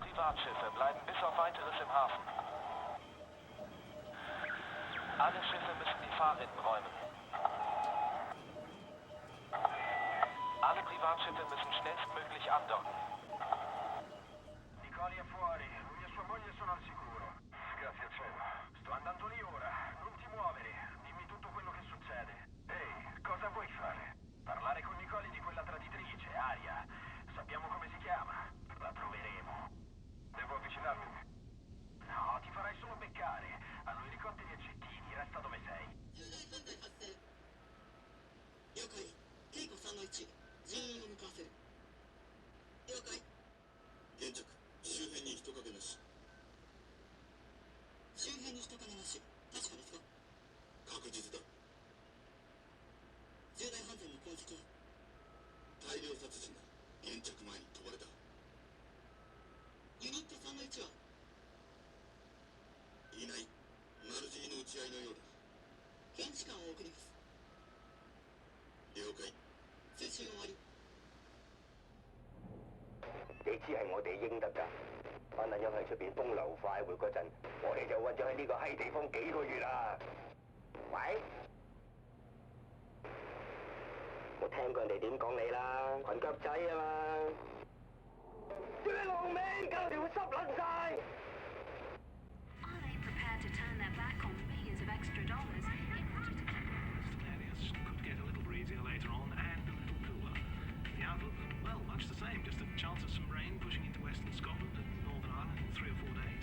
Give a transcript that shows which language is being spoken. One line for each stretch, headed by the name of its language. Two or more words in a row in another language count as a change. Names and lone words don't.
German: Privatschiffe bleiben bis auf weiteres im Hafen. Alle Schiffe müssen die Fahrrinnen räumen. Alle Privatschiffe müssen schnellstmöglich andocken.
Italian: Nicoli è fuori, lui e sua moglie sono al sicuro. Grazie al cielo. Sto andando lì ora, non ti muovere, dimmi tutto quello che succede. Ehi, cosa vuoi fare? Parlare con Nicoli di quella traditrice, Aria. Sappiamo come si chiama, la troveremo. Devo avvicinarmi? No, ti farai solo beccare. Hanno elicotteri e gettini, resta dove sei.
Japanese: 了解。ケイコ3-1、人員を向かわせる。了解。現着、周辺に人影なし。周辺に人影なし。確かですか？確実だ。重大犯罪の痕跡は？大量殺人だ。現着前に飛ばれた。ユニット3-1は？いない。マルジーの打ち合いのようだ。検視官を送ります。了解。通信終わり。
Cantonese: 你知係我哋應得㗎。班撚樣喺出邊風流快活嗰陣，我哋就韞咗喺呢個閪地方幾個月啦。喂？我聽過人哋點講你啦，裙腳仔啊嘛。屌你老味，搞到條濕撚晒！
English: Are they prepared to turn their back on millions of extra dollars in order to keep... Areas could get a little breezier later on and a little cooler. The outlook, well, much the same, just a chance of some rain pushing into western Scotland and Northern Ireland in 3 or 4 days.